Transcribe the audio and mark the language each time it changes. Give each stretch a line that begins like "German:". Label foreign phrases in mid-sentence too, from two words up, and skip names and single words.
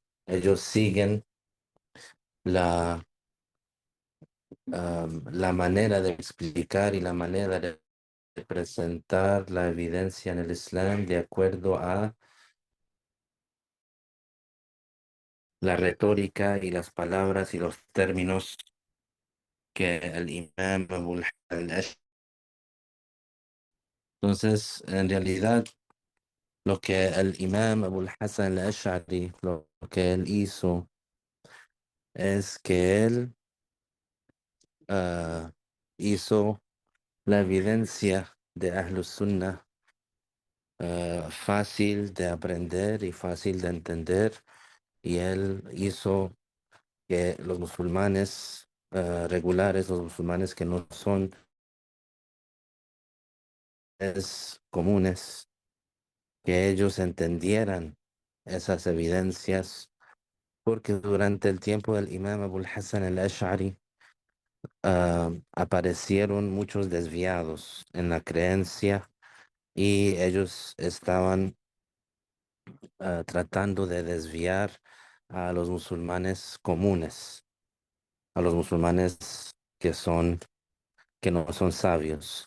Spanish: Ellos siguen la, la manera de explicar y la manera de presentar la evidencia en el Islam de acuerdo a la retórica y las palabras y los términos que el imam Abul Hasan al-Ash'ari. Entonces, en realidad, lo que el imam Abul Hasan al-Ash'ari, lo que él hizo es que él ah, hizo la evidencia de Ahlus Sunnah fácil de aprender y fácil de entender, y él hizo que los musulmanes regulares, los musulmanes que no son comunes, que ellos entendieran esas evidencias, porque durante el tiempo del imam Abul Hasan al-Ash'ari aparecieron muchos desviados en la creencia y ellos estaban tratando de desviar a los musulmanes comunes, a los musulmanes que no son sabios.